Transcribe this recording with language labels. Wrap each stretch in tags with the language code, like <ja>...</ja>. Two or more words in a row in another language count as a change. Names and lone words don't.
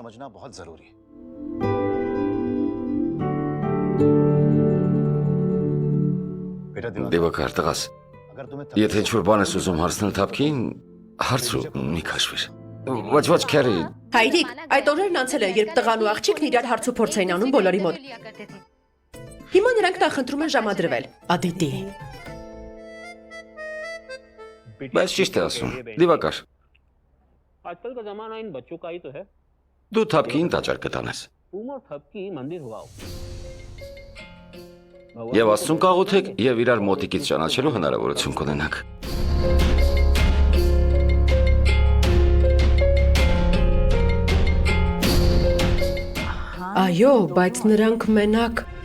<hy>Դիվակար, տղաս, եթե ինչ-որ բան ես ուզում հարցնել Թափկին, հարցրու, մի քաշվիր։ Ոչ, քերի։ Հայրիկ, այդ օրերն անցել է, երբ տղան ու աղջիկն իրար հարց ու փորձ էին անում բոլորի մոտ։ Հիմա նրանք նախընտրում են ժամադրվել։ Ադիտի։ Բայց ճիշտ է ասում, Դիվակար։</hy> <hi>आजकल का जमाना इन बच्चों का ही तो है।</hi> <hy>Դու Թափկին տաճար կտանես։</hy> <hi>उमर थपकी मंदिर हुआ हो।</hi> <hy>Եվ Աստծուն կաղոթեք, եւ իրար մոտիկից ճանաչելու հնարավորություն կունենաք։ Այո, բայց նրանք մենակ</hy>